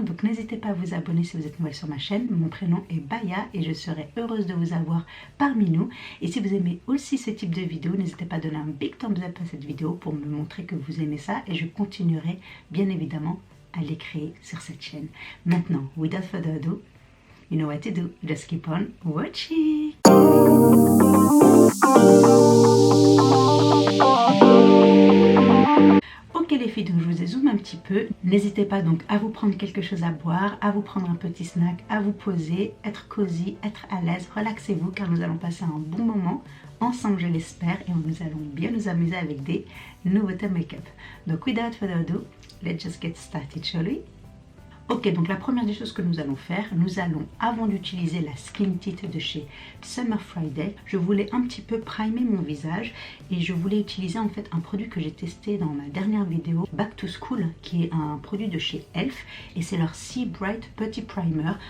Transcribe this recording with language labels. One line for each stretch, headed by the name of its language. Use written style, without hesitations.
French: Donc n'hésitez pas à vous abonner si vous êtes nouvelle sur ma chaîne. Mon prénom est Baya et je serai heureuse de vous avoir parmi nous. Et si vous aimez aussi ce type de vidéo, n'hésitez pas à donner un big thumbs up à cette vidéo pour me montrer que vous aimez ça et je continuerai bien évidemment à les créer sur cette chaîne. Maintenant,
English: without further ado, you know what to do, just keep on watching.
French: Ok les filles, donc je vous ai zoomé un petit peu. N'hésitez pas donc à vous prendre quelque chose à boire, à vous prendre un petit snack, à vous poser, être cosy, être à l'aise, relaxez-vous car nous allons passer un bon moment ensemble, je l'espère, et nous allons bien nous amuser avec des nouveautés make-up.
English: Donc without further ado, let's just get started, shall we?
French: Ok, donc la première des choses que nous allons faire, nous allons, avant d'utiliser la Skin Tint de chez Summer Friday, je voulais un petit peu primer mon visage et je voulais utiliser en fait un produit que j'ai testé dans ma dernière vidéo, Back to School, qui est un produit de chez Elf et c'est leur Sea Bright Putty Primer.